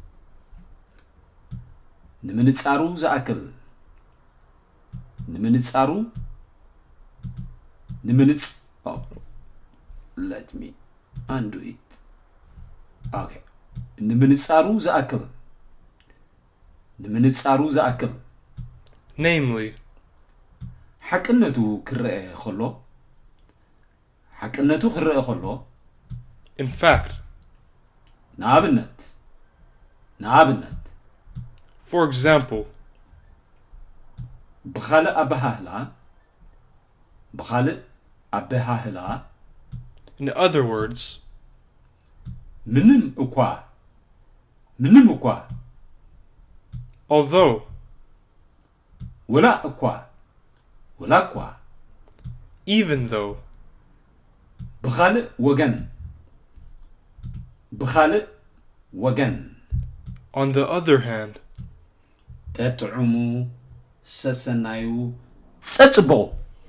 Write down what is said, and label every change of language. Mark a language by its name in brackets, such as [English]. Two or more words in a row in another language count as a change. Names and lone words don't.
[Tigrinya] ንምንጻሩ ዝኣክል [English] namely, [Tigrinya] ሓቅነቱ ክርአ ኸሎ [English] in fact, [Tigrinya] ንኣብነት [English] for example, [Tigrinya] ብኻልእ ኣበሃህላ [English] in other words, [Tigrinya] ምንም እኳ [English] although, [Tigrinya] ወላ እኳ [English] even though, [Tigrinya] ብኻልእ ወገን [English] on the other hand, [Tigrinya] ተጥዑሙ ሰሰናዩ ጸጽቦ